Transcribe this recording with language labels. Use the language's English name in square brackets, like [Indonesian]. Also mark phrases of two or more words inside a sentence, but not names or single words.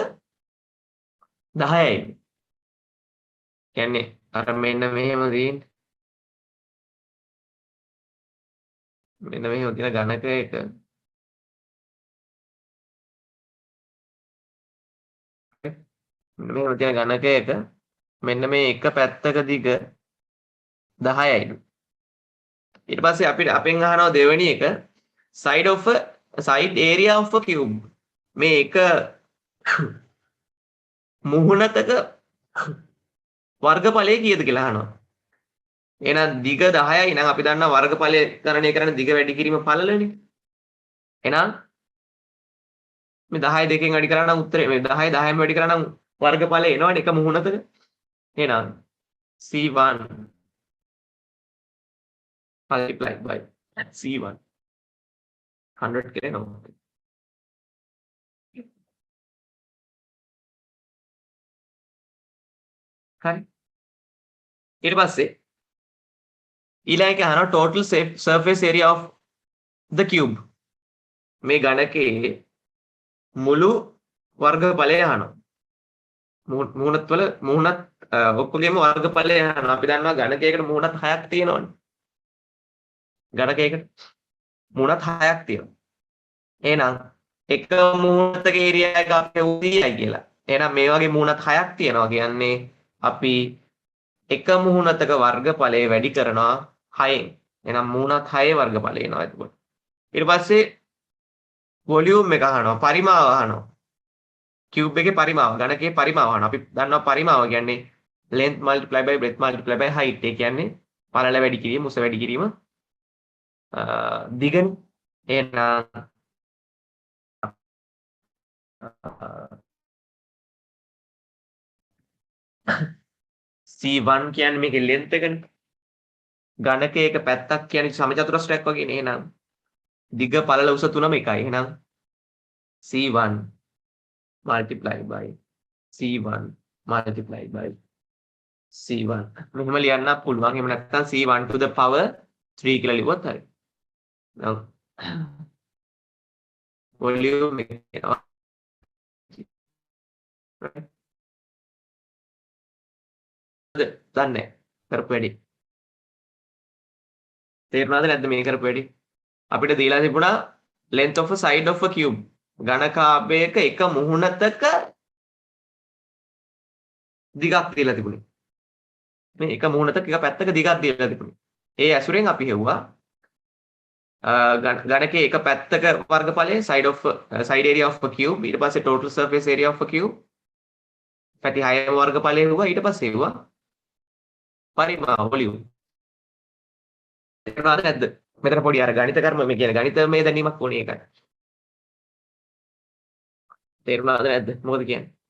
[Sinhala] 10යි කියන්නේ අර මෙන්න මෙහෙම තියෙන්නේ මෙන්න මෙහෙම තියෙන ඝනකයක මෙහෙම තියෙන ඝනකයක මෙන්න මේ එක පැත්තක දිග 10යිලු ඊට පස්සේ අපිට අපෙන් අහනවා දෙවෙනි එක [English] side area of a cube [Sinhala] මේ එක මුහුණතක වර්ගඵලය කීයද කියලා අහනවා එහෙනම් දිග 10යි නම් අපි දන්නවා වර්ගඵලය ගණනය කරන්නේ දිග වැඩි කිරීම පළලනේ එහෙනම් මේ 10 දෙකෙන් වැඩි කරා නම් උත්තරේ මේ 10 10න් වැඩි කරා නම් වර්ගඵලය එනවනේ එක මුහුණතක එහෙනම් C1 [English] multiplied by C1 [Sinhala] 100 කරනවා හරි ඊට පස්සේ ඊළඟ එක අහනවා [English] total surface area of the cube [Sinhala] මේ ඝනකයේ මුළු වර්ගඵලය අහනවා මුහුණත් ඔක්කොගේම වර්ගඵලය අහනවා අපි දන්නවා ඝනකයකට මුහුණත් 6ක් තියෙනවනේ ඝනකයකට මුහුණත් 6ක් තියෙනවා එහෙනම් එක මුහුණතක ඒරියා එක අපි උදීයි කියලා එහෙනම් මේ වගේ මුහුණත් 6ක් තියෙනවා කියන්නේ අපි එක මුහුණතක වර්ගඵලය වැඩි කරනවා 6න් එහෙනම් මුහුණත් 6 වර්ගඵලය එනවා එතකොට ඊට පස්සේ වොලියුම් එක අහනවා පරිමාව අහනවා cube එකේ පරිමාව ඝනකයේ පරිමාව අහනවා අපි දන්නවා පරිමාව කියන්නේ [English] length multiply by breadth multiply by height [Sinhala] ඒ කියන්නේ පළල වැඩි කිරීම උස වැඩි කිරීම දිගනේ එහෙනම් C1 කියන්නේ මේකේ length එකනේ ඝනකයක පැත්තක් කියන්නේ සමචතුරස්‍රයක් වගේනේ එහෙනම් දිග පළල උස තුනම එකයි එහෙනම් [English] C1 multiply by C1 multiply by C1 [Sinhala] මෙහෙම ලියන්න පුළුවන් එහෙම නැත්නම් [English] C1 to the power 3 [Sinhala] කියලා ලිව්වොත් හරි නම් වොලියුම් එක එනවා දන්නේ කරපු වැඩි තේරුණාද නැද්ද මේ කරපු වැඩි අපිට දීලා තිබුණා [English] length of a side of a cube [Sinhala] ඝනකාභයක එක මුහුණතක දිගක් දීලා තිබුණේ මේ එක මුහුණතක එක පැත්තක දිගක් දීලා තිබුණේ ඒ ඇසුරෙන් අපි හෙව්වා ගණකයේ එක පැත්තක වර්ගඵලය [English] side area of a cube [Sinhala] ඊට පස්සේ [English] total surface area of a cube [Sinhala] පැති 6ම වර්ගඵලය වුණා ඊට පස්සේ වුණා පරිමාව වොලියුම්. තේරුණාද නැද්ද? මෙතන පොඩි අර ගණිත කර්ම මේ කියන ගණිතමය දැනීමක් ඕනේ ඒකට. තේරුණාද නැද්ද? මොකද කියන්නේ?